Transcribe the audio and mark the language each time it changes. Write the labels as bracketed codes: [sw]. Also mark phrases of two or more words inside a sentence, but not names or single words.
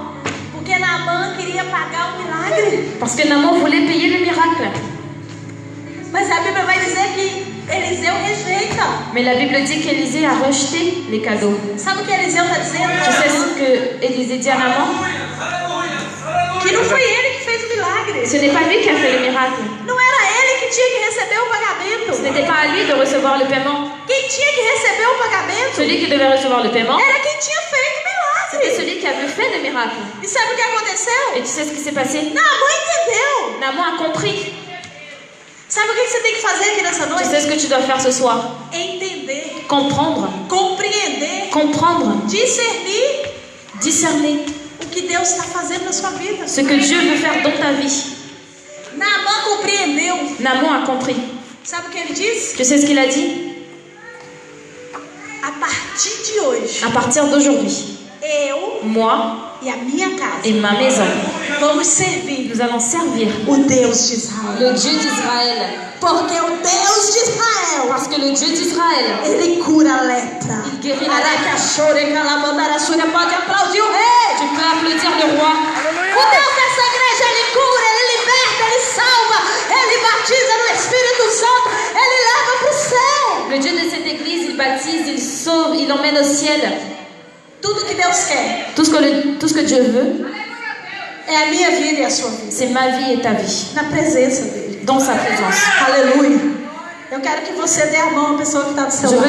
[pt] Porque Naamã queria pagar o milagre. [fr] Parce que Naaman voulait payer le miracle. [pt] Mas a Bíblia vai dizer que Eliseu rejeita. [fr] Mais la Bible dit qu'Élisée a rejeté les cadeaux. [pt] Sabe o que Eliseu está dizendo? [fr] Tu sais ce que Élisée dit à Naaman? [pt] Que não foi ele que fez o milagre. [fr] Ce n'est pas lui qui a fait le miracle. [pt] Não era ele que tinha que receber o [fr] Ce [pt] pagamento. [fr] n'était pas à lui de recevoir le paiement. [pt] Quem tinha que receber o pagamento [fr] Celui qui devait recevoir le paiement, [pt] era quem tinha feito o [fr] c'était [pt] milagre. [fr] celui qui avait fait le miracle. [pt] E sabe o que aconteceu? [fr] Et tu sais ce qui s'est passé? [pt] Naamã entendeu. [fr] Naaman a compris. [pt] Sabe o que você tem que fazer aqui nessa [fr] Tu [pt] noite? [fr] sais ce que tu dois faire ce soir? [pt] Entender, [fr] Comprendre. [pt] compreender, [fr] Comprendre. [pt] discernir [fr] Discerner [pt] o que Deus está fazendo na sua vida. [fr] ce que Dieu veut faire dans ta vie. [pt] Naamã compreendeu. [fr] Naaman a compris. [pt] Sabe o que ele disse? [fr] Tu sais ce qu'il a dit? [pt] A partir de hoje, [fr] À partir d'aujourd'hui, [pt] eu [fr] moi [pt] e a minha casa [fr] et ma maison, [pt] vamos servir [fr] nous allons servir [pt] o Deus de Israel. [fr] le Dieu d'Israël. [pt] Porque o Deus de Israel, [fr] Parce que le Dieu d'Israël, [pt] ele cura a lepra. [fr] il guérit la lepre. Aracachore, calamandaraçúria, [pt] pode aplaudir o rei. [fr] Tu peux applaudir le roi. [pt] O Deus dessa igreja, ele cura, ele liberta, ele salva, ele batiza no Espírito Santo, ele leva para o céu. [fr] Le Dieu de cette église, il baptise, il sauve, il emmène au ciel. [pt] Tudo que Deus quer [fr] Tout ce que Dieu veut, [pt] é a minha vida e a sua vida. [fr] c'est ma vie et ta vie, [pt] Na presença dele. [fr] dans sa présence. [pt] Aleluia. Eu quero que você dê a mão à pessoa que está do seu [fr] Je [pt] lado. [fr] veux